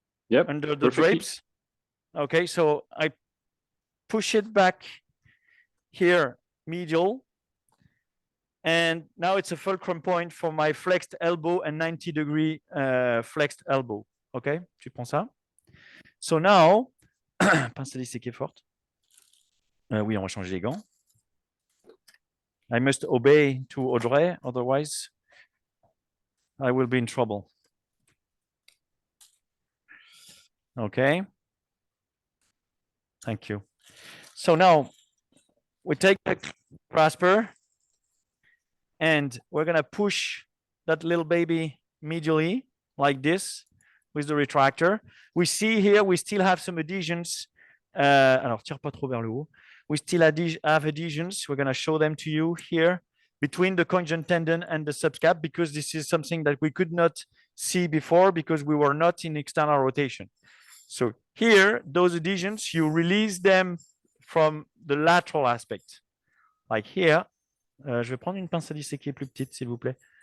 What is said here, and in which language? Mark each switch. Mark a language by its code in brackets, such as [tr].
[en] Yep. Under the drapes. Okay, so I push it back here, medial. And now it's a fulcrum point for my flexed elbow and 90-degree flexed elbow. [fr] Okay, tu prends ça. [en] So now, [fr] pince à disséquer forte. Oui, on va changer les gants. [en] I must obey to Audrey, otherwise I will be in trouble. Okay. Thank you. So now we take the grasper and we're going to push that little baby medially like this with the retractor. We see here we still have some adhesions. [fr] Alors, tire pas trop vers le haut. [en] We still have adhesions. We're going to show them to you here between the conjoint tendon and the subscap, because this is something that we could not see before because we were not in external rotation. So here, those adhesions, you release them from the lateral aspect. Like here, [fr] je vais prendre une pince à disséquer plus petite, s'il vous plaît.